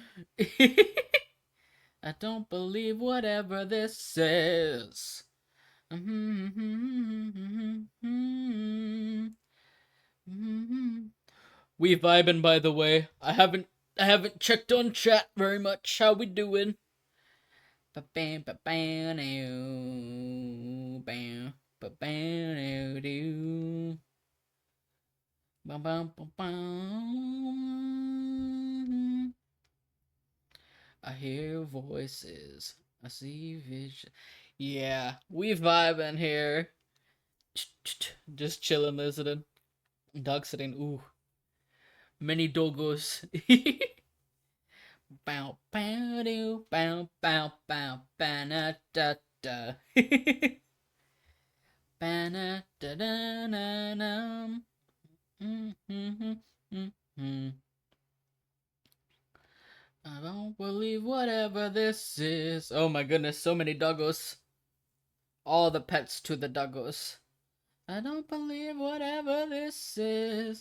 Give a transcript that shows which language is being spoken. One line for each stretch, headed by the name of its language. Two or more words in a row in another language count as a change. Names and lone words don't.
English: I don't believe whatever this is. We vibing, by the way. I haven't checked on chat very much. How we doing? Ba bam ba bam bam ba bam do. Bum bum bum bum. I hear voices. I see vision. Yeah, we vibing here. Just chilling, listening. Dog sitting. Ooh, many doggos. Bow bow do bow bow bow ba da da. Ba da da da da. I don't believe whatever this is. Oh my goodness, so many doggos. All the pets to the doggos. I don't believe whatever this is.